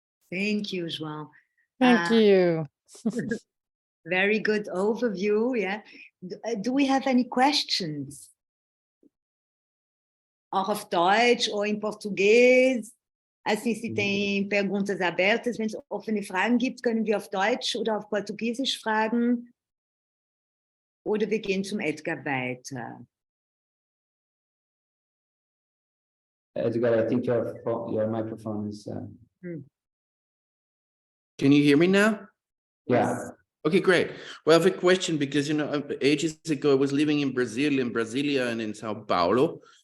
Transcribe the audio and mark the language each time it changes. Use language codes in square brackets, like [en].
[en] Thank you, João. Thank you. Very good overview. Yeah. Do we have any questions? [de] Auch auf Deutsch [pt] ou em português? Assim, se tem perguntas abertas, [de] wenn es offene Fragen gibt, können wir auf Deutsch oder auf Portugiesisch fragen. Oder wir gehen zum Edgar weiter. [en] Edgar, I think your microphone is. Can you hear me now? Yeah. Okay, great. Well, I have a question because, ages ago I was living in Brazil, in Brasilia and in Sao Paulo.